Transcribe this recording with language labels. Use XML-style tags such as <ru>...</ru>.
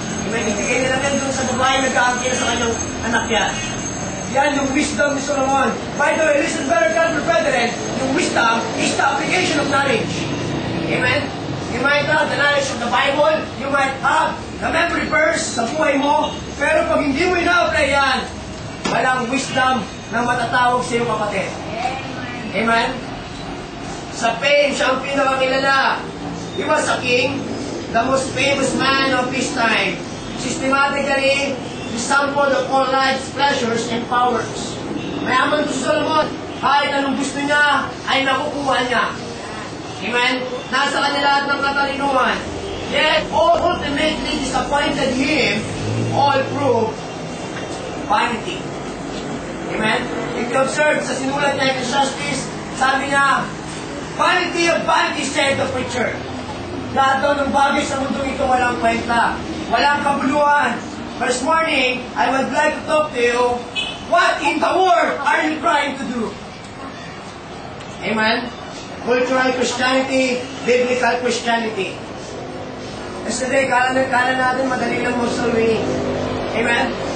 <tl>May ibigay na lang yan doon sa babae nagkaangkin sa kanyang anak yan. Yan yung wisdom ni Solomon.</tl> <en>By the way, listen very careful, brethren. Yung wisdom is the application of knowledge. Amen? You might have the knowledge of the Bible. You might have the memory verse</en> <tl>sa buhay mo. Pero pag hindi mo ina-apply yan, walang wisdom na matatawag sa iyo, kapatid. Amen? Sa Spain, siya ang pinakakilala.</tl> <en>He was a king, the most famous man of his time. Systematically, he sampled of all life's pleasures and powers.</en> <tl>Mayaman to Solomon. Kahit anong gusto niya, ay nakukuha niya. Amen? Nasa kanya lahat ng katalinuhan.</tl> <en>Yet, all ultimately disappointed him, all proved vanity. Amen? If you observe</en> <tl>sa sinulat niya</tl> <en>Ecclesiastes,</en> <tl>sabi niya,</tl> <en>vanity of vanity, said the preacher.</en> <tl>Lahat daw ng bagay sa mundo ito walang kwenta, walang kabuluhan.</tl> <en>But this morning, I would like to talk to you, what in the world are you trying to do? Amen? Cultural Christianity, biblical Christianity.</en> <tl>Yesterday, kala natin madali lang mag-soul winning. Amen?</tl>